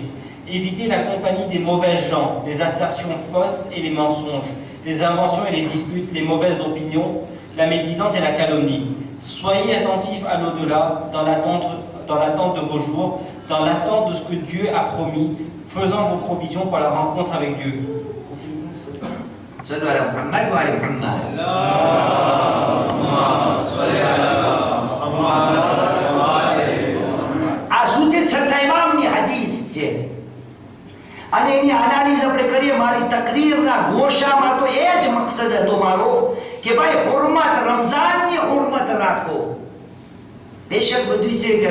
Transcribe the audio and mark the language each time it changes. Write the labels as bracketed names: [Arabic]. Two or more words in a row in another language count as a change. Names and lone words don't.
[French] Évitez la compagnie des mauvais gens, les assertions fausses et les mensonges, les inventions et les disputes, les mauvaises opinions, la médisance et la calomnie. Soyez attentifs à l'au-delà, dans l'attente de vos jours, dans l'attente de ce que Dieu a promis, faisant vos provisions pour la rencontre avec Dieu. [Gujarati] આ સૂચિત છઠ્ઠા ઇમામની હદીસ છે અને એની એનાલિઝ આપણે કરીએ મારી તકરીરના ઘોષામાં તો એ જ મકસદ હતો મારો કે ભાઈ હુરમત રમઝાનની હુરમત રાખો બેશક બધું છે કે